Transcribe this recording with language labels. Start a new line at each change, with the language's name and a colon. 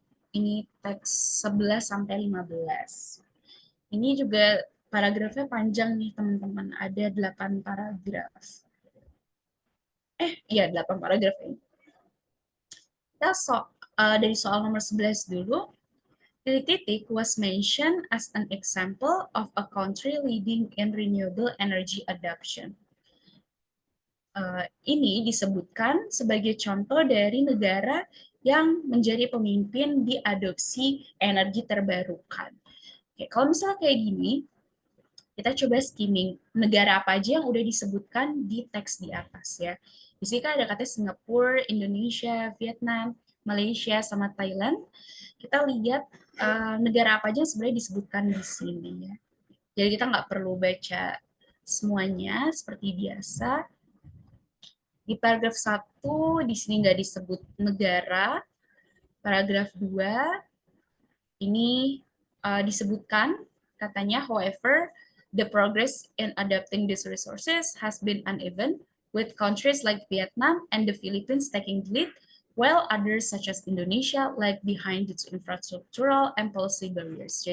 Indonesian: Ini teks 11 sampai 15. Ini juga paragrafnya panjang nih teman-teman, ada 8 paragraf. Iya 8 paragraf ini. Kita dari soal nomor 11 dulu. Titik-titik
English: was mentioned as an example of a country leading in renewable energy adoption.
Indonesian: Ini disebutkan sebagai contoh dari negara yang menjadi pemimpin di adopsi energi terbarukan. Oke, kalau misalnya kayak gini, kita coba skimming negara apa aja yang udah disebutkan di teks di atas ya. Di sini kan ada katanya Singapura, Indonesia, Vietnam, Malaysia, sama Thailand. Kita lihat negara apa aja yang sebenarnya disebutkan di sini ya. Jadi kita nggak perlu baca semuanya seperti biasa. Di paragraf 1 di sini nggak disebut negara. Paragraf 2 ini disebutkan katanya,
English: however, the progress in adapting these resources has been uneven, with countries like Vietnam and the Philippines taking the lead, while others such as Indonesia lag behind its infrastructural and policy barriers.